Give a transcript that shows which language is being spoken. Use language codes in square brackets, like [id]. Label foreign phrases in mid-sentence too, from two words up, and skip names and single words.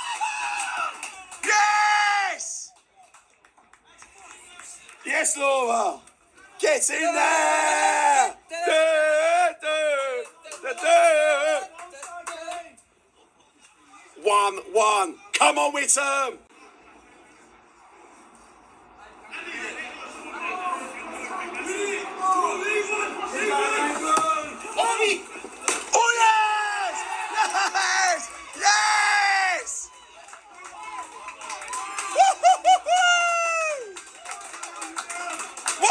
[en] Yes! Yes, Laura! Get in there! 1-1. Come on, Witham! Oh yes! Yes! Yes! Woo-hoo-hoo-hoo!